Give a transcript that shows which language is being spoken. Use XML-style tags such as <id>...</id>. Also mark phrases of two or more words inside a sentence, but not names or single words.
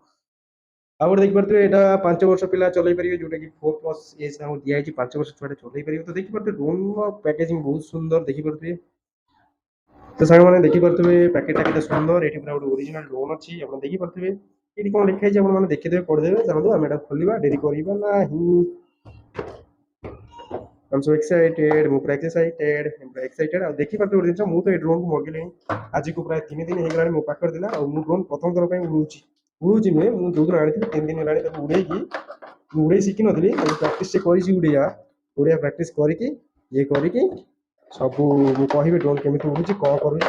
<or>ଆଉ ଗୋଟେ ଦେଖିପାରୁଥିବେ ଏଇଟା 5 ବର୍ଷ ପିଲା ଚଲେଇ ପାରିବେ, ଯୋଉଟା କି 4+ ଏଜ୍ ତାଙ୍କୁ ଦିଆଯାଇଛି। 5 ବର୍ଷ ଛୁଆଟେ ଚଲେଇ ପାରିବେ। ତ ଦେଖିପାରୁଥିବେ</or> <en>droneର packaging</en> <or>ବହୁତ ସୁନ୍ଦର ଦେଖିପାରୁଥିବେ। ତ ସାଙ୍ଗମାନେ ଦେଖିପାରୁଥିବେ ପ୍ୟାକେଟଟା କେତେ ସୁନ୍ଦର। ଏଠି ପୁରା ଗୋଟେ</or> <en>original drone</en> <or>ଅଛି ଆପଣ ଦେଖିପାରୁଥିବେ। ଏଠି କ'ଣ ଲେଖା ହେଇଛି ଆପଣମାନେ ଦେଖିଦେବେ ପଢିଦେବେ। ଚାଲନ୍ତୁ ଆମେ ଏଟା ଖୋଲିବା, ଡେରି କରିବା ନାହିଁ।</or> <en>I'm so excited,</en> <or>ମୁଁ ପୁରା ଏକ୍ସାଇଟେଡ୍ ଆଉ ଦେଖିପାରୁଥିବେ ଗୋଟେ ଜିନିଷ, ମୁଁ ତ ଏଇ ଡ୍ରୋନ୍କୁ ମଗେଇଲିଣି ଆଜିକୁ ପ୍ରାୟ 3 ଦିନ ହେଇଗଲାଣି ମୋ ପାଖରେ ଥିଲା। ଆଉ ମୁଁ ଡ୍ରୋନ୍ ପ୍ରଥମ ଥର ପାଇଁ ଉଡୁଛି ନୁହେଁ, ମୁଁ ଯୋଉଦିନ ଆଣିଥିଲି 3 ଦିନ ହେଲାଣି ତାକୁ ଉଡେଇକି, ମୁଁ ଉଡେଇ ଶିଖିନଥିଲି, ପ୍ରାକ୍ଟିସ୍ କରିଛି ଉଡେଇବା ପ୍ରାକ୍ଟିସ୍ କରିକି ଇଏ କରିକି ସବୁ ମୁଁ କହିବି ଡ୍ରୋନ୍ କେମିତି ଉଡୁଛି କ'ଣ କରୁଛି।</or>